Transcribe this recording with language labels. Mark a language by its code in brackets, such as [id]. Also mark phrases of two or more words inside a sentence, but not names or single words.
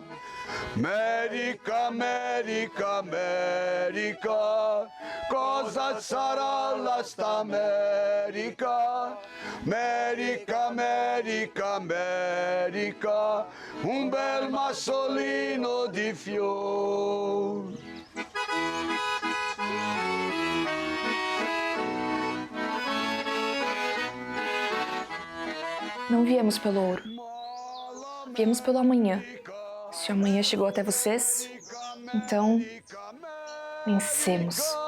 [it] America, America, America, cosa sarà la sta America? America, America, America, un bel massolino di fiori. [pt] Não viemos pelo ouro, viemos pelo amanhã. Se o amanhã chegou até vocês, então vencemos.